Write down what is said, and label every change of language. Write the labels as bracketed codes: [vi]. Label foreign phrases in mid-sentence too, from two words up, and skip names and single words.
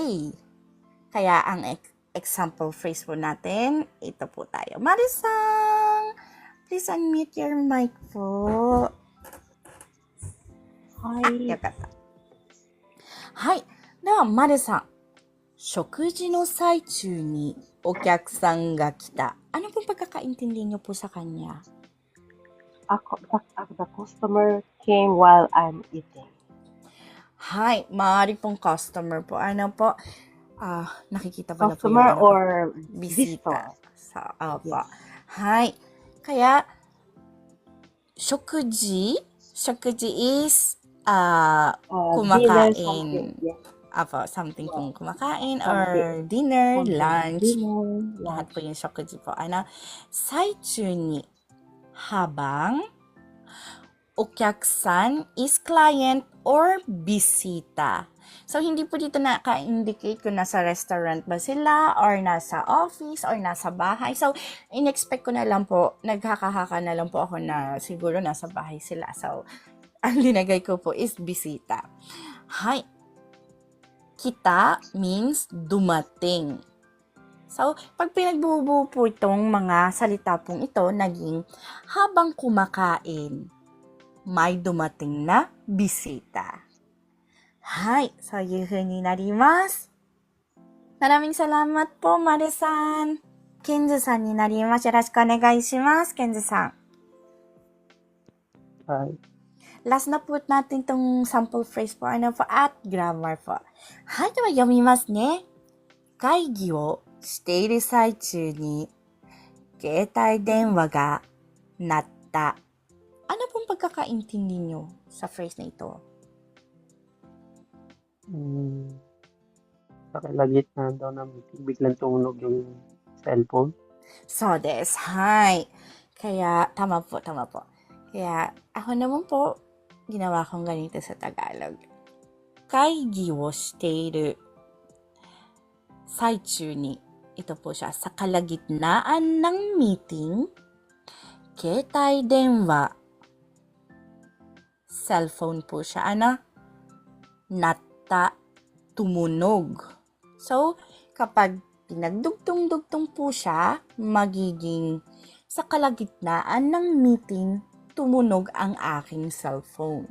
[tl] Kaya ang example phrase po natin, ito po tayo. Marisang, [en] please unmute your mic po. Hi. Yakata. Hi. [ja] では、Marisang, 食事の最中にお客さんが来た. [tl] Ano pong pagkakaintindi niyo po sa kanya? [en] The customer came while I'm eating. Hi, [tl] maaari pong customer po. Ano po? Nakikita ko na po Customer yung or bisita. visitor. Sa, opo. Hi. Kaya, [en] 食事 is Dinner, [tl] kumakain. [en] something. Yes. [tl] Apo, something pong kumakain or [en] Something. dinner, lunch. Dinner, [tl] Lahat po [en] lunch. [tl] yung 食事 po. [ja] 最中に [tl] habang お客さん [en] is client [tl] or bisita. So, hindi po dito naka-indicate kung nasa restaurant ba sila or nasa office or nasa bahay. So, in-expect ko na lang po, nagkakahaka na lang po ako na siguro nasa bahay sila. So, ang linagay ko po is bisita. Hi. Kita means dumating. So, pag pinagbubuo po itong mga salita pong ito, naging habang kumakain, may dumating na bisita. [ja] Hi, so いう風になります。 [tl] Maraming salamat po, [ja] Mare-san. Kenzuさんになります。よろしくお願いします、Kenzuさん。 Hi. [tl] Last na po natin itong sample phrase po, at grammar po. [ja] Hi, では読みますね。会議をしている最中に、携帯電話が鳴った。 [tl] Ano pong pagkakaintindi nyo sa phrase na ito? Sa kalagitnaan daw ng meeting, biglang tumunog yung cellphone. So des, hi. Kaya, tama po. Kaya, ako naman po, ginawa kong ganito sa Tagalog. [ja] 会議をしている最中に, [tl] ito po siya, sa kalagitnaan ng meeting, [ja] 携帯電話, [tl] cellphone po siya, natta, tumunog. So, kapag pinagdugtong-dugtong po siya, magiging sa kalagitnaan ng meeting, tumunog ang aking cellphone.